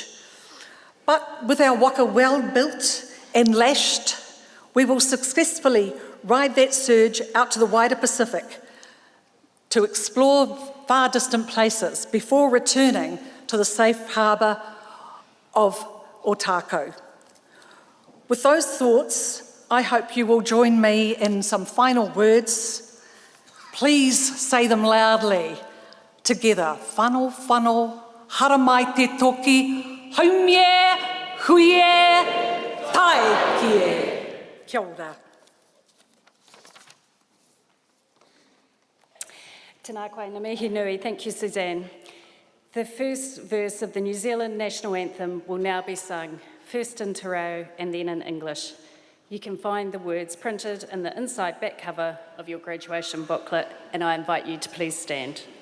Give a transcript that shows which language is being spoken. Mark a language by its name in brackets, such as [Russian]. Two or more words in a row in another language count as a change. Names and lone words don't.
[English] But with our waka well built and lashed, we will successfully ride that surge out to the wider Pacific to explore far distant places before returning to the safe harbour of Otago. With those thoughts, I hope you will join me in some final words. Please say them loudly. Together, [Māori] whano, whano, haramai te toki, haumie, huie, tai kie. Kia ora. Tēnā koe, ngā mihi nui. [English] Thank you, Suzanne. The first verse of the New Zealand National Anthem will now be sung, first in Te Reo and then in English. You can find the words printed in the inside back cover of your graduation booklet, and I invite you to please stand.